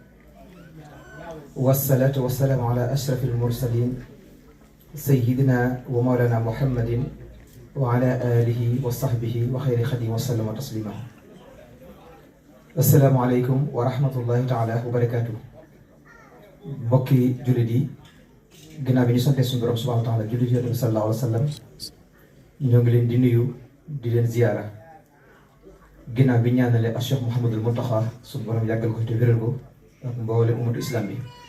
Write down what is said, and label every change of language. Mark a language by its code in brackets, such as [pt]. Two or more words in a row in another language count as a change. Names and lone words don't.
[ar] والصلاة والسلام على أشرف المرسلين سيدنا ومولانا محمد وعلى آله وصحبه وخير خديم وسلم تسليما. السلام عليكم ورحمة الله تعالى وبركاته. [wo] mbokki jullit yi ginnaaw bi ñu sante suñu borom [ar] سبحانه وتعالى [wo] jullit yi Yonent bi [ar] صلى الله عليه وسلم [wo] ñoo ngi leen di nuyu di leen ziyaara ginnaaw bi ñaanale ak Cheikh Mouhamadul Mountakha suñu borom yàggal ko te wéral ko ak mboolem umatu islam bi